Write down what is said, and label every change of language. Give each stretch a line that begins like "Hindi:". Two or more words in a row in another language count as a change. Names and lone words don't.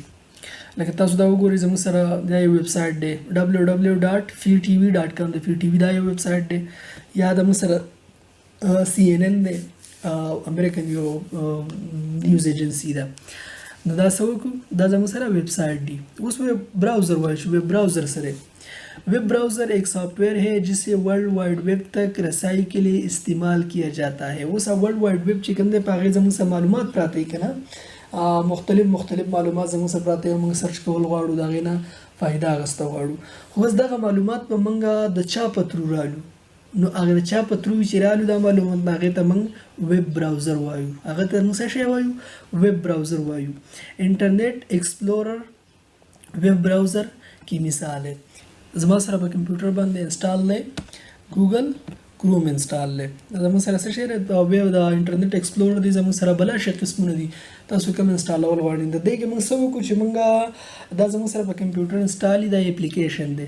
Pashto: لکه تاسو دا وګورئ زموږ سره دا یو ویب سایټ دی www.freetv.com د فري ټي وي دا یو ویب سایټ دی. یا د موږ سره CNN دی، امریکن یو
English: news agency
Pashto: ده. نو دا څه وکړو، دا زموږ سره ویب سایټ دی. اوس ویب براؤزر وایو چې ویب براؤزر سره
Urdu: ویب براؤزر ایک سافٹ ویئر ہے جسے ورلڈ وائڈ ویب تک رسائی کے لیے استعمال کیا جاتا ہے.
Pashto: اوس
English: World Wide Web
Pashto: چې کوم دی په هغې زموږ سره معلومات پراته وي که نه، مختلف معلومات زموږ سره پراته وي، موږ سرچ کول غواړو، د هغې نه فایده اخیسته غواړو. خو اوس دغه معلومات به موږ د چا په ترو رالو، نو هغه د چا په ترو چې رالو دا معلومات، نو هغې ته موږ
English: web browser
Pashto: وایو. هغه ته موږ څه شی وایو؟
English: web browser
Pashto: وایو.
Urdu: انټرنیټ ایکسپلورر
English: web browser
Urdu: کی مثال ہے.
Pashto: زما سره په کمپیوټر باندې انسټال دی ګوګل کروم انسټال دی. زموږ سره څه شی دی؟ ویب د انټرنیټ ایکسپلورر دی. زموږ سره بله شی قسمونه دي، تاسو کوم انسټالول غواړئ. د دې کې موږ څه وکړو چې موږ دا زموږ سره په کمپیوټر انسټال دی، دا اپلیکیشن دی.